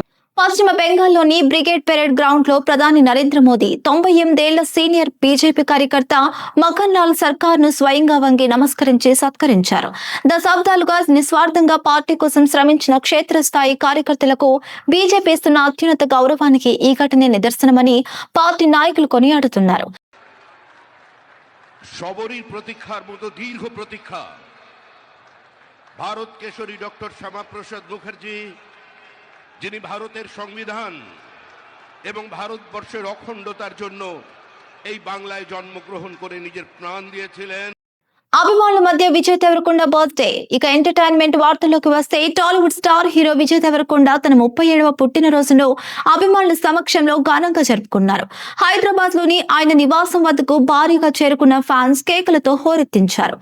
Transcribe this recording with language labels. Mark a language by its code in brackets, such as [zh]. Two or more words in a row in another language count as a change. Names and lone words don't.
[te] పశ్చిమ బెంగాల్లోని బ్రిగేడ్ పెరేడ్ గ్రౌండ్ లో ప్రధాని నరేంద్ర మోదీ 98 ఏళ్ల సీనియర్ బీజేపీ కార్యకర్త మఖన్ లాల్ సర్కార్ ను స్వయంగా వంగి నమస్కరించి సత్కరించారు. దశాబ్దాలుగా నిస్వార్థంగా పార్టీ కోసం శ్రమించిన క్షేత్రస్థాయి కార్యకర్తలకు బీజేపీ ఇస్తున్న అత్యున్నత గౌరవానికి ఈ ఘటనే నిదర్శనమని పార్టీ నాయకులు కొనియాడుతున్నారు. [bn] ভারত কেশরী ডক্টর শ্যামাপ্রসাদ মুখার্জি, যিনি ভারতের সংবিধান এবং ভারতবর্ষের অখণ্ডতার জন্য এই বাংলায় জন্মগ্রহণ করে নিজের প্রাণ দিয়েছিলেন। [te] అభిమానుల మధ్య విజయ్ దేవరకొండ బర్త్డే. ఇక ఎంటర్టైన్మెంట్ వార్తల్లోకి వస్తే టాలీవుడ్ [en] star hero [te] విజయ్ దేవరకొండ తన 37వ పుట్టినరోజును అభిమానుల సమక్షంలో ఘనంగా జరుపుకున్నారు. హైదరాబాద్ లోని ఆయన నివాసం వద్దకు భారీగా చేరుకున్న ఫ్యాన్స్ కేకులతో హోరెత్తించారు.